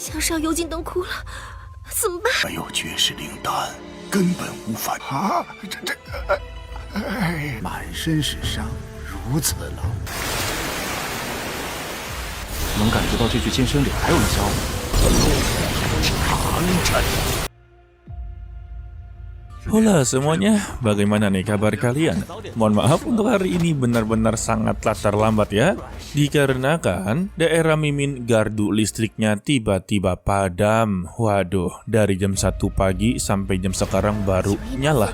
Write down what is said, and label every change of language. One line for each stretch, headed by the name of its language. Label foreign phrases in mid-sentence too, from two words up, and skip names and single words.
Chinese: 向上幽禁都哭了，怎么办？没有绝世灵丹，根本无法啊！满身是伤，如此狼狈。能感觉到这具金身里还有一些奥秘。长针。
Indonesian: Hola semuanya, bagaimana nih kabar kalian? Mohon maaf untuk hari ini benar-benar sangatlah terlambat ya. Dikarenakan daerah Mimin gardu listriknya tiba-tiba padam. Waduh, dari jam 1 pagi sampai jam sekarang baru nyala.